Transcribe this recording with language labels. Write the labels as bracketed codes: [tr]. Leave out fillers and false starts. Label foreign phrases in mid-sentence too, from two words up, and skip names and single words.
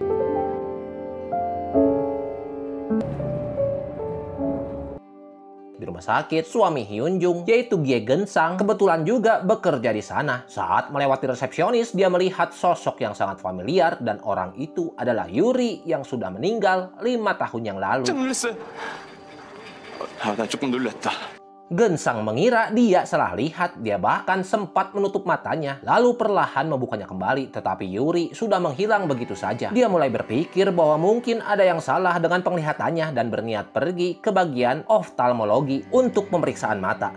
[id] Di rumah sakit, suami Hyunjung, yaitu Gie Gensang, kebetulan juga bekerja di sana. Saat melewati resepsionis, dia melihat sosok yang sangat familiar dan orang itu adalah Yuri yang sudah meninggal 5 tahun yang lalu. [ko] 나 조금 놀랐다. [id] Gensang mengira dia salah lihat, dia bahkan sempat menutup matanya, lalu perlahan membukanya kembali, tetapi Yuri sudah menghilang begitu saja. Dia mulai berpikir bahwa mungkin ada yang salah dengan penglihatannya dan berniat pergi ke bagian oftalmologi untuk pemeriksaan mata.